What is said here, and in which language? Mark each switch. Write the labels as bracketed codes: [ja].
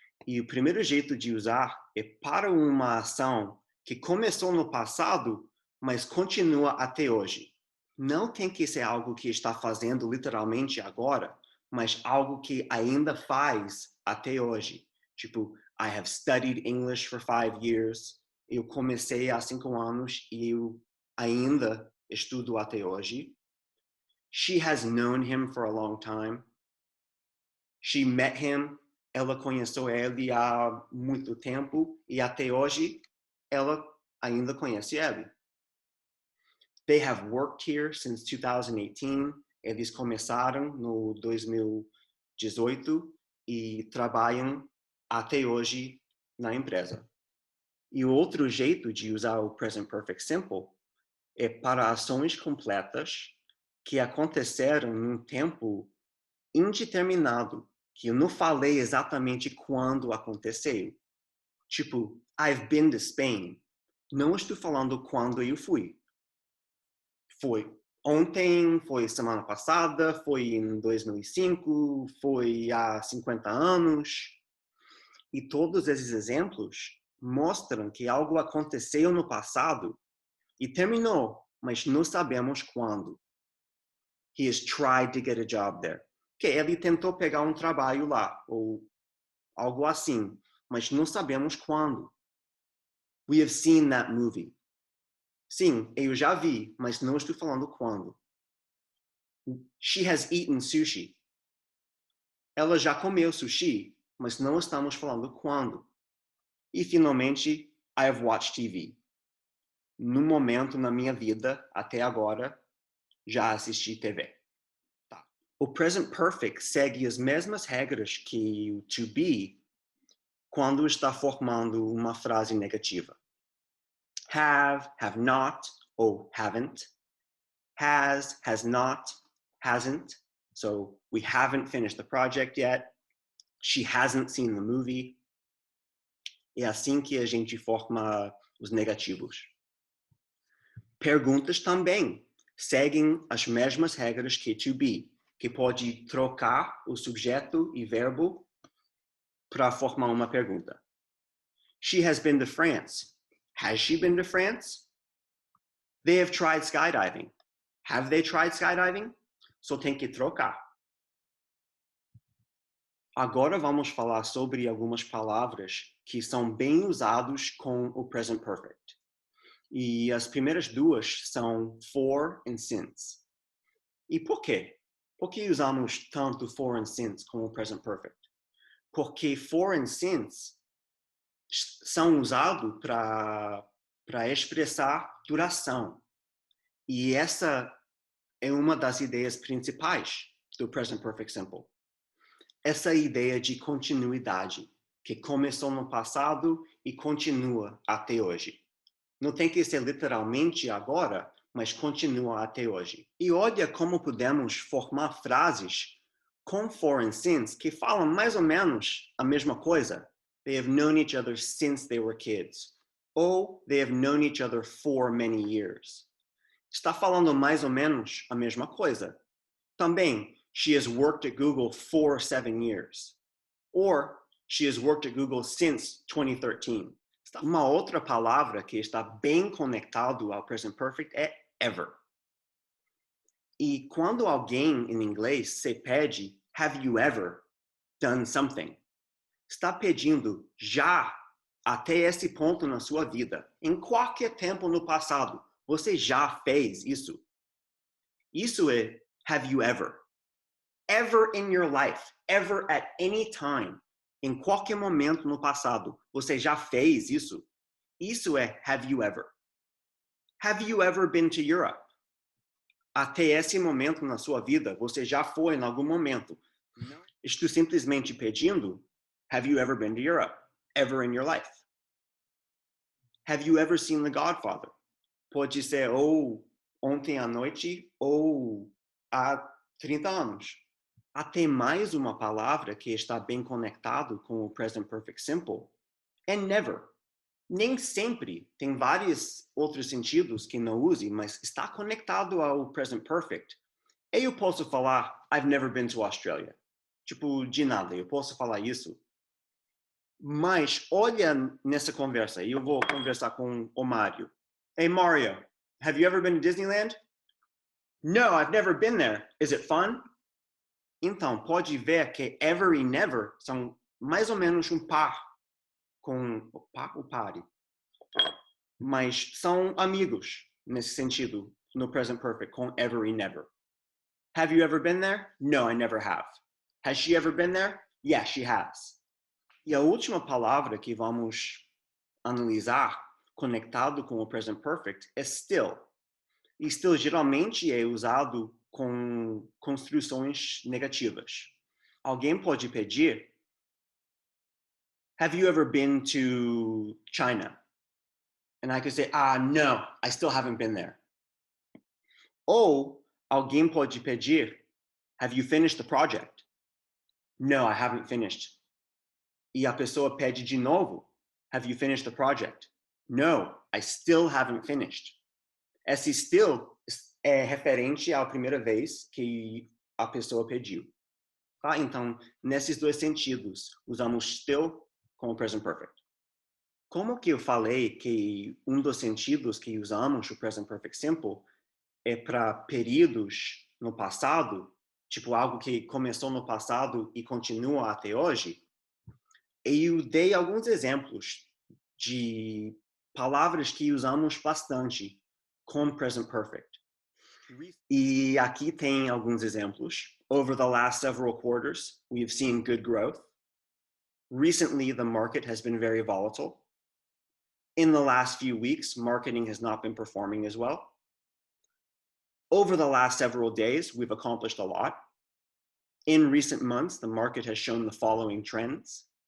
[pt] E o primeiro jeito de usar é para uma ação que começou no passado, mas continua até hoje. Não tem que ser algo que está fazendo literalmente agora, mas algo que ainda faz até hoje. Tipo, [en] I have studied English for 5 years. [pt] Eu comecei há 5 anos e eu ainda estudo até hoje. [en] She has known him for a long time. She met him. [pt] Ela conheceu ele há muito tempo e até hoje ela ainda conhece ele. [en] They have worked here since 2018. [pt] Eles começaram no 2018 e trabalham até hoje na empresa. E o outro jeito de usar o present perfect simple é para ações completas que aconteceram num tempo indeterminado, que eu não falei exatamente quando aconteceu. Tipo, [en] I've been to Spain. [pt] Não estou falando quando eu fui. Foi ontem, foi semana passada, foi em 2005, foi há 50 anos. E todos esses exemplos mostram que algo aconteceu no passado e terminou, mas não sabemos quando. [en] He has tried to get a job there. [pt] Que ele tentou pegar um trabalho lá, ou algo assim, mas não sabemos quando. [en] We have seen that movie. [pt] Sim, eu já vi, mas não estou falando quando. [en] She has eaten sushi. [pt] Ela já comeu sushi, mas não estamos falando quando. E finalmente, [en] I have watched TV. [pt] No momento na minha vida, até agora, já assisti TV. Tá. O present perfect segue as mesmas regras que o to be quando está formando uma frase negativa. [en] Have not, ou haven't. Has not, hasn't. So we haven't finished the project yet. She hasn't seen the movie. [pt] É assim que a gente forma os negativos. Perguntas também seguem as mesmas regras que to be, que pode trocar o subjeto e verbo para formar uma pergunta. [en] She has been to France. Has she been to France? They have tried skydiving. Have they tried skydiving? [pt] Só tem que trocar. Agora vamos falar sobre algumas palavras que são bem usadas com o present perfect. E as primeiras duas são for e since. E por quê? Por que usamos tanto for e since com o present perfect? Porque for e since são usados para expressar duração. E essa é uma das ideias principais do present perfect simple. Essa ideia de continuidade, que começou no passado e continua até hoje. Não tem que ser literalmente agora, mas continua até hoje. E olha como podemos formar frases com for and since que falam mais ou menos a mesma coisa. [en] They have known each other since they were kids. Ou they have known each other for many years. [pt] Está falando mais ou menos a mesma coisa. Também, [en] she has worked at Google for 7 years. Or, she has worked at Google since 2013. [pt] Uma outra palavra que está bem conectado ao present perfect é ever. E quando alguém em inglês se pede, [en] have you ever done something? [pt] Está pedindo já até esse ponto na sua vida. Em qualquer tempo no passado, você já fez isso. Isso é [en] have you ever. Ever in your life, ever at any time. [pt] Em qualquer momento no passado, você já fez isso? Isso é [en] have you ever. Have you ever been to Europe? [pt] Até esse momento na sua vida, você já foi em algum momento. Não. Estou simplesmente pedindo, [en] have you ever been to Europe? Ever in your life? Have you ever seen The Godfather? [pt] Pode ser ou ontem à noite ou há 30 anos. Até mais uma palavra que está bem conectado com o present perfect simple é never. Nem sempre, tem vários outros sentidos que não use, mas está conectado ao present perfect. Eu posso falar, [en] I've never been to Australia. [pt] Tipo, de nada, eu posso falar isso. Mas olha nessa conversa, eu vou conversar com o Mário. [en] Hey Mario, have you ever been to Disneyland? No, I've never been there. Is it fun? [pt] Então, pode ver que ever e never são mais ou menos um par com o pare. Mas são amigos nesse sentido, no present perfect, com ever e never. [en] Have you ever been there? No, I never have. Has she ever been there? Yes, she has. [pt] E a última palavra que vamos analisar, conectado com o present perfect, é still. E still geralmente é usado com construções negativas. Alguém pode pedir, [en] have you ever been to China? And I could say, no, I still haven't been there. [pt] Ou alguém pode pedir, [en] have you finished the project? No, I haven't finished. [pt] E a pessoa pede de novo, [en] have you finished the project? No, I still haven't finished. [pt] Esse still é referente à primeira vez que a pessoa pediu. Tá? Então, nesses dois sentidos, usamos still como present perfect. Como que eu falei que um dos sentidos que usamos o present perfect simple é para períodos no passado, tipo algo que começou no passado e continua até hoje, eu dei alguns exemplos de palavras que usamos bastante com present perfect. E aqui tem alguns exemplos. [en] Over the last several quarters, we've seen good growth. Recently, the market has been very volatile. In the last few weeks, marketing has not been performing as well. Over the last several days, we've accomplished a lot. In recent months, the market has shown the following trends.